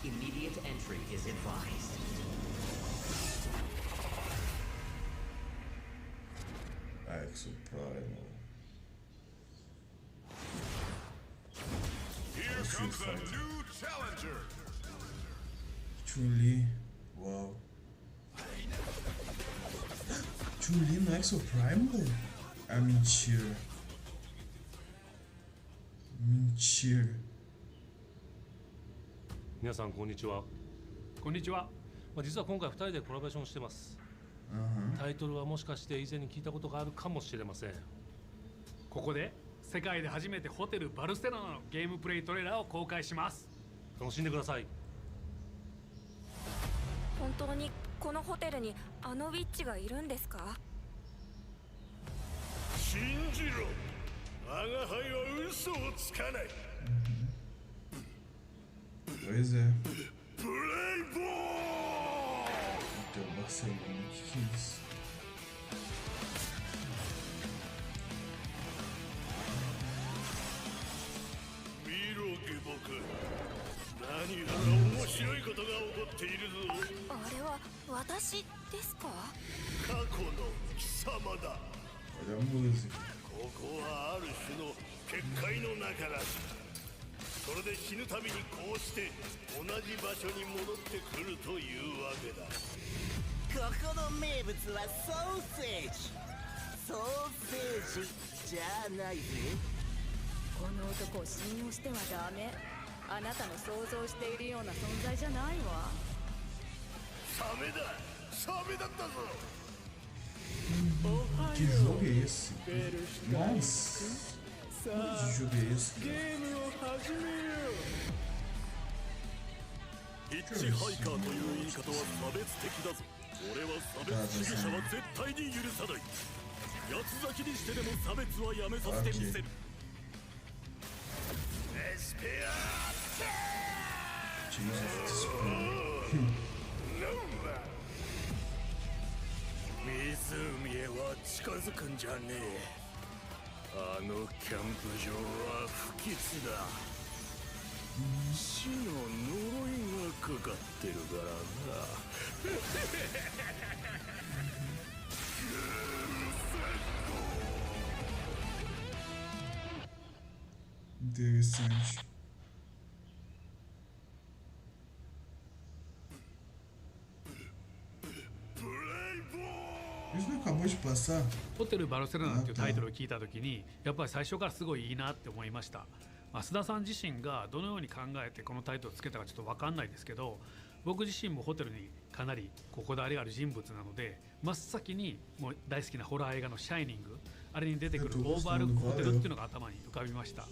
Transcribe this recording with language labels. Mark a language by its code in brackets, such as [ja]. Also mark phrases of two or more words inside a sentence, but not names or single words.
[en] Immediate entry is advised. Exo Primal. Here comes a new challenger. [pt] Chun-Li. Uau. Chun-Li no Exo Primal? Ah, mentira. Mentira. [ja] 皆さんこんにちは。こんにちは。実は今回2人でコラボレーションしてます。タイトルはもしかして以前に聞いたことがあるかもしれません。ここで世界で初めてホテルバルセロナのゲームプレイトレーラーを公開します。楽しんでください。本当にこのホテルにあのウィッチがいるんですか？信じろ。我が輩は嘘をつかない。 [pt] Pois é. Playboy! Então, Barcelona, que é isso? Miro, Geboku. [ja] 何やら面白いことが起こっているぞ。あれは私ですか？過去の貴様だ。 [pt] Olha a música. [ja] ここはある種の結界の中だ。それで死ぬたびにこうして同じ場所に戻ってくるというわけだ。ここの名物はソーセージ。ソーセージじゃないぜ。この男を信用してはダメ。あなたの想像しているような存在じゃないわ。サメだ。サメだったぞ。 [pt] Que jogo é esse? Nossa! Que jogo é esse? [ja] ゲームを始めよう。ヒッチハイカーという言い方は差別的だぞ。俺は差別主義者は絶対に許さない。八つ咲きにしてでも差別はやめさせてみせる。エスペア湖へは近づくんじゃねえ。あのキャンプ場は不吉だ。死の呪いがかかってるからな。 [pt] Interessante. Isso não acabou de passar? [ja] ホテルバルセロナっていうタイトルを聞いたときにやっぱり最初からすごいいいなって思いました。須田さん自身がどのように考えてこのタイトルをつけたかちょっと分かんないですけど、僕自身もホテルにかなりこだわりがある人物なので、真っ先にもう大好きなホラー映画の「シャイニング」あれに出てくるオーバールックホテルっていうのが頭に浮かびました。